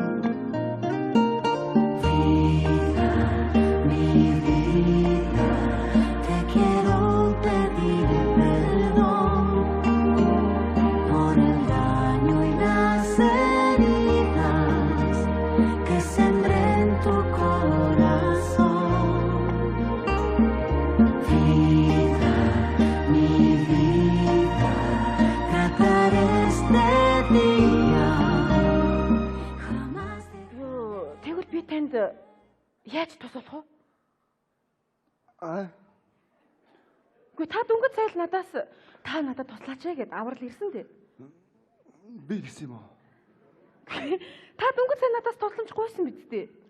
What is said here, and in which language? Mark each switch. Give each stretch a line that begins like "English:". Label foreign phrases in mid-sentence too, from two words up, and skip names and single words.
Spanish: Vida, mi vida, te quiero pedir perdón por el daño y las heridas que sembré en tu corazón. Vida, mi vida, trataré este día jamás de...
Mongolian: Юу, тэгвэл би танд яаж тусалах вэ? Аа, Гэхдээ та дөнгөж зайл надаас Та надад туслаач гэд аврал ирсэн дээ. Би гэсэн юм уу? Та дөнгөж сая надаас тусламж гуйсан биз дээ.